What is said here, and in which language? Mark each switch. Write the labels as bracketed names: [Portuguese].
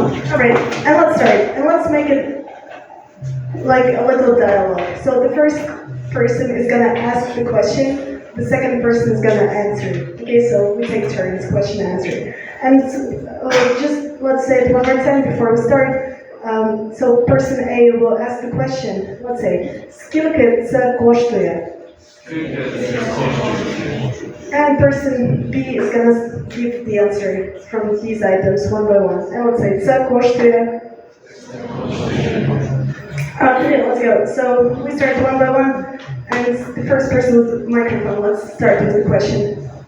[English] Alright, and let's start. And let's make it like a little dialogue. So the first person is gonna ask the question, the second person is gonna answer. Okay, so we take turns, question and answer. And just let's say it one more time before we start. So person A will ask the question. Let's say, [Ukrainian] скільки це коштує? [English] And person B is gonna give the answer from these items one by one. And let's say, [Ukrainian] це коштує. [English] Okay, let's go. So we start one by one. And the first person with the microphone, let's start with the question.